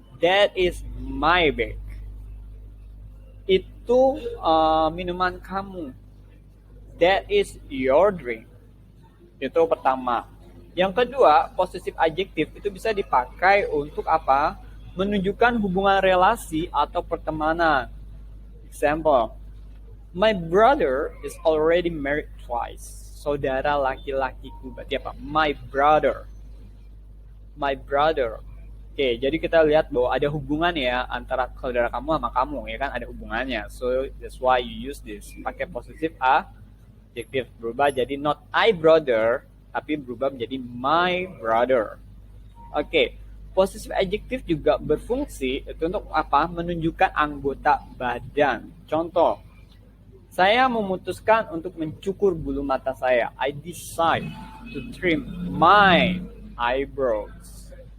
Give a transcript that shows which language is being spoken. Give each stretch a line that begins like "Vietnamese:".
English: That is my bag.
Indonesian: Itu minuman kamu.
English: That is your drink.
Indonesian: Itu pertama. Yang kedua, possessive adjective itu bisa dipakai untuk apa? Menunjukkan hubungan relasi atau pertemanan.
English: Example, my brother is already married twice.
Indonesian: Saudara laki-lakiku. Berarti apa?
English: My brother. My brother.
Indonesian: Oke, jadi kita lihat bahwa ada hubungan ya antara saudara kamu sama kamu, ya kan? Ada hubungannya.
English: So, that's why you use this.
Indonesian: Pakai possessive adjective. Berubah jadi
English: not I brother,
Indonesian: tapi berubah menjadi
English: my brother.
Indonesian: Oke, possessive adjective juga berfungsi itu untuk apa? Menunjukkan anggota badan. Contoh, saya memutuskan untuk mencukur bulu mata saya.
English: I decide to trim my eyebrows.